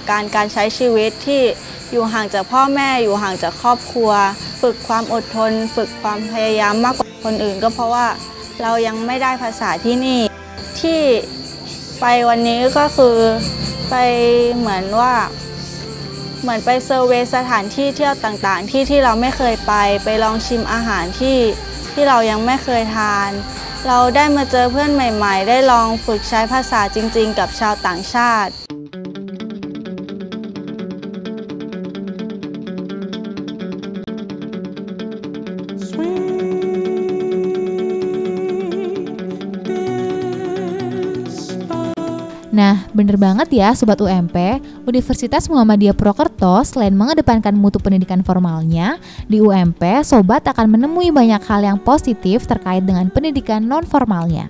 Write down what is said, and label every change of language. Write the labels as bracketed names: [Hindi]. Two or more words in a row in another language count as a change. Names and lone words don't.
[Thai] การณ์การใช้ชีวิตที่อยู่ห่างจากพ่อแม่อยู่ห่างจากครอบครัวฝึกความอดทนฝึกความพยายามมากกว่าคนอื่นก็เพราะว่าเรายังไม่ได้ภาษาที่นี่ที่ไปวันนี้ก็คือไปเหมือนไปเซอร์เวย์สถานที่เที่ยวต่างๆที่เราไม่เคยไปลองชิมอาหารที่เรายังไม่เคยทานเราได้มาเจอเพื่อนใหม่ๆได้ลองฝึกใช้ภาษาจริงๆกับชาวต่างชาติ [Indonesian] Nah, bener banget ya Sobat UMP, Universitas Muhammadiyah Purwokerto selain mengedepankan mutu pendidikan formalnya, di UMP Sobat akan menemui banyak hal yang positif terkait dengan pendidikan non-formalnya.